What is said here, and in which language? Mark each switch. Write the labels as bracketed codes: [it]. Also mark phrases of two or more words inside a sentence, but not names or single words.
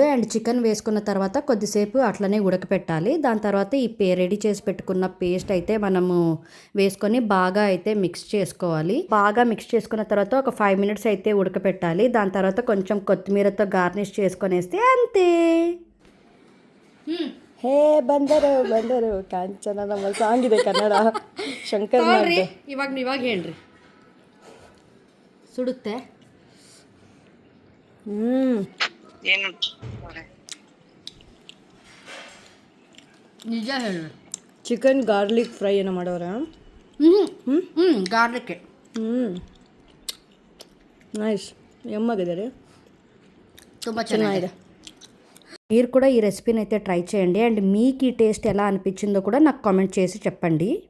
[te] అండ్ చికెన్ వేసుకున్న తర్వాత కొద్దిసేపు అట్లనే ఉడకపెట్టాలి. దాని తర్వాత ఈ రెడీ చేసి పెట్టుకున్న పేస్ట్ అయితే మనము వేసుకొని బాగా అయితే మిక్స్ చేసుకోవాలి. బాగా మిక్స్ చేసుకున్న తర్వాత ఒక 5 minutes అయితే ఉడకపెట్టాలి. దాని తర్వాత కొంచెం కొత్తిమీరతో గార్నిష్ చేసుకొనేస్తే అంతే. [kn] ಹೇ ಬಂದರು ಕಾಂಚನ, ನಮ್ಮ ಸಾಂಗ್ ಇದೆ ಕನ್ನಡ, ಶಂಕರ್ ಇವಾಗ ಹೇಳ್ರಿ. ಸುಡುತ್ತೆ. ನಿಜ ಹೇಳು. [en] chicken garlic fry [kn] ಏನೋ ಮಾಡೋರ. ಗಾರ್ಲಿಕ್ ನೈಸ್, ಯಮ್ಮಾಗಿದ್ದಾರೆ, ತುಂಬ ಚೆನ್ನಾಗಿದೆ. [te] మీరు కూడా ఈ రెసిపీని అయితే ట్రై చేయండి. అండ్ మీకు ఈ టేస్ట్ ఎలా అనిపించిందో కూడా నాకు కామెంట్ చేసి చెప్పండి.